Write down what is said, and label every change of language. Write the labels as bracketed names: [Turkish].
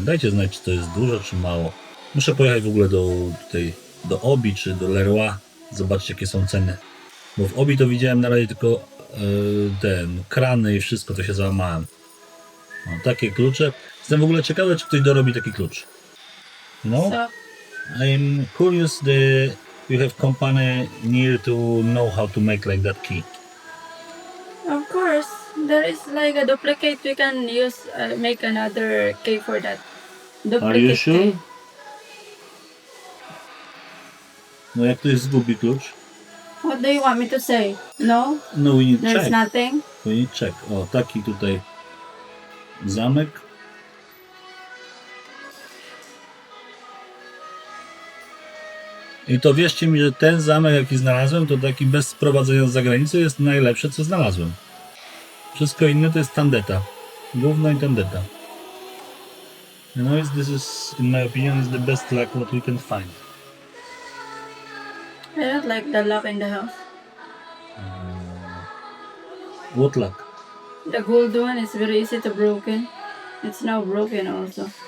[Polish] Dajcie znać, czy to jest dużo, czy mało. Muszę pojechać w ogóle do Obi czy do Leroy, zobaczyć jakie są ceny. Bo w Obi to widziałem na razie tylko krany i wszystko, to się załamałem. No, takie klucze. Jestem w ogóle ciekawy, czy ktoś dorobi taki klucz. No, [English] So, I'm curious you have company near to know how to make like that key. Of course, there is like a duplicate. We can use make another key for that. Duplicate Are you sure? key. [Polish] No jak ktoś zgubi klucz? [English] What do you want me to say? No, No we need there's check. nothing. We need check. [Polish] O, taki tutaj zamek. I to wierzcie mi, że ten zamek jaki znalazłem, to taki bez sprowadzenia z zagranicy jest najlepsze co znalazłem. Wszystko inne to jest tandeta. Gówno i tandeta. [English] You know, this is, in my opinion, is the best luck what we can find. I don't like the lock in the house. What luck? The gold one is very easy to broken. It's now broken also.